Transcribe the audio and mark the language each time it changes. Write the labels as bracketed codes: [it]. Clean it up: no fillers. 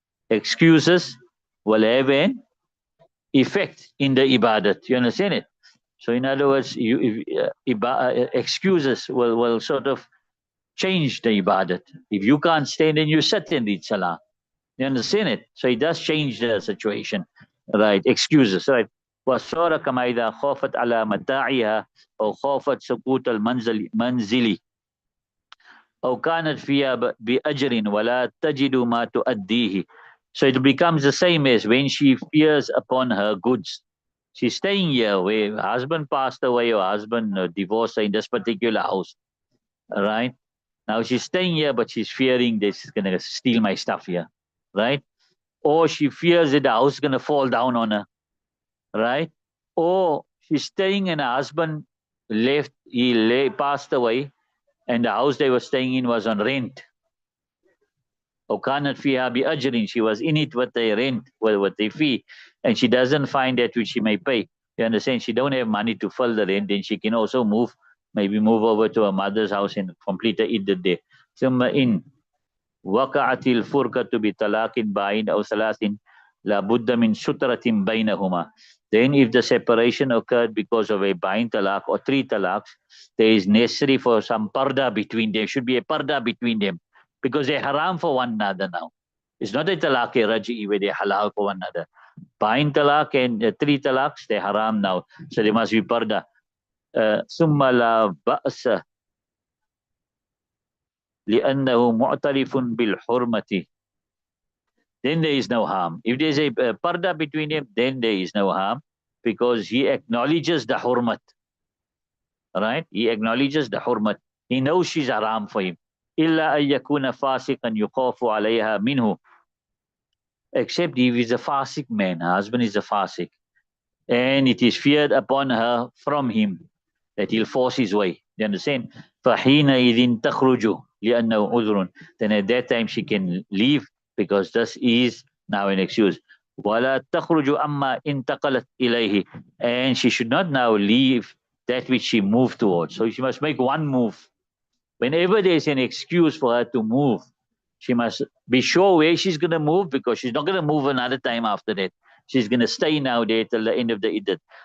[en] Excuses will have an effect in the ibadat. You understand it? So in other words, excuses will sort of change the ibadat. If you can't stand, then you sit and read salah. You understand it? So it does change the situation, right? Excuses, right? [ar] وصار كما إذا خافت على متاعها أو خافت سقوط المنزل أو كانت فيها بأجر ولا تجد ما تؤديه. [en] So it becomes the same as when she fears upon her goods. She's staying here where her husband passed away or husband divorced her in this particular house, right? Now she's staying here, but she's fearing that she's going to steal my stuff here, right? Or she fears that the house is going to fall down on her, right? Or she's staying and her husband passed away, and the house they were staying in was on rent. Or [ar] kanat fiha bi ajrin, [en] she was in it with the rent, with the fee, and she doesn't find that which she may pay. You understand? She don't have money to fill the rent, then she can also maybe move over to her mother's house and complete the iddat there. [ar] ثم إن وقعت الفرقة بطلاق باين أو ثلاث لا بد من سترة بينهما. [en] Then if the separation occurred because of a bain talaq or 3 talaqs, there is necessary for some parda between them. Should be a parda between them, because they're haram for one another now. It's not a talaq raji'i where they're halal for one another. Bain talaq and 3 talaqs, they're haram now. So there must be parda. [ar] ثم لا بأس لأنه معترف بالحرمة. [en] Then there is no harm. If there's a parda between them, then there is no harm, because he acknowledges the hurmat. Right? He acknowledges the hurmat. He knows she's haram for him. [ar] إلا أن يكون فاسقا يخاف عليها منه. [en] Except if he's a fasik man, her husband is a fasik, and it is feared upon her from him that he'll force his way. You understand? [ar] فحينئذ تخرج لأنه عذر. [en] Then at that time she can leave, because this is now an excuse. [ar] ولا تخرج أما انتقلت إليه. [en] And she should not now leave that which she moved towards. So she must make one move. Whenever there's an excuse for her to move, she must be sure where she's going to move, because she's not going to move another time after that. She's going to stay now there till the end of the iddat.